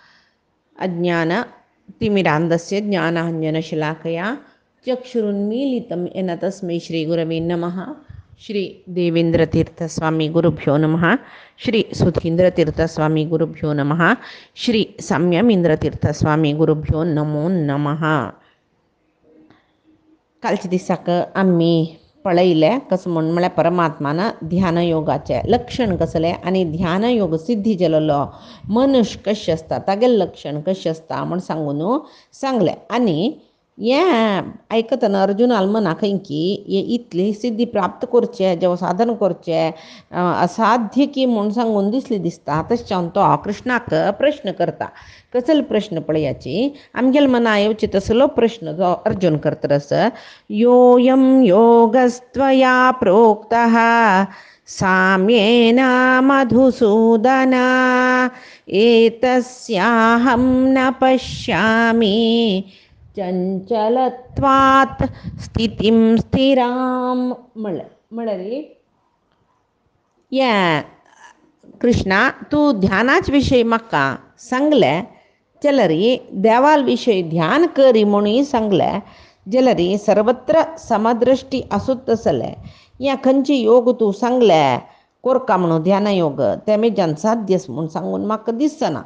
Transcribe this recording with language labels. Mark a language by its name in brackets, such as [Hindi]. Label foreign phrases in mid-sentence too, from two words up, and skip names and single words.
[Sanskrit] अज्ञानतिमिरान्धस्य ज्ञानाञ्जनशलाकया चक्षुरुन्मीलितं येन तस्मै श्रीगुरवे नमः। श्री देवेंद्रतीर्थस्वामी गुरुभ्यो नमः। श्री सुधींद्रतीर्थस्वामी गुरुभ्यो नमः। श्री संयमींद्रतीर्थस्वामी गुरुभ्यो नमो नमः. [Konkani] कालच्या दिसाक आम्ही पळयले कसं म्हण म्हळ्यार परमात्मान ध्यानयोगाचे लक्षण कसले आनी ध्यानयोग सिद्धी केलेलो मनुष्य कशें आसता तागेलें लक्षण कशें आसता म्हण सांगलें. आनी हें आयकतना अर्जुनाल मनाक की हे इतली सिद्धी प्राप्त करचें जें साधन करचें असाध्य की म्हूण सांगून दिसता. तशें तो कृष्णाक प्रश्न करता. कसलो प्रश्न पळयाची आमगेल मना येवची तसलो प्रश्न जो अर्जुन करतरस. [Sanskrit] योऽयं योगस्त्वया प्रोक्तः साम्येन मधुसूदन एतस्याहं न पश्यामि चंचलत्वात् स्थितिं स्थिराम [Konkani] म्हळ्यार या कृष्णा तू ध्यानाच विशयी म्हाका सांगलें जाल्यार देवाल विशयी ध्यान करी म्हणून सांगलें जाल्यार सर्वत्र समदृश्टी आसूत तसलें या खंयचे योग तूं सांगलें कोरका म्हणून ध्यान योग ते मेजान साध्य म्हूण सांगून म्हाका दिसना.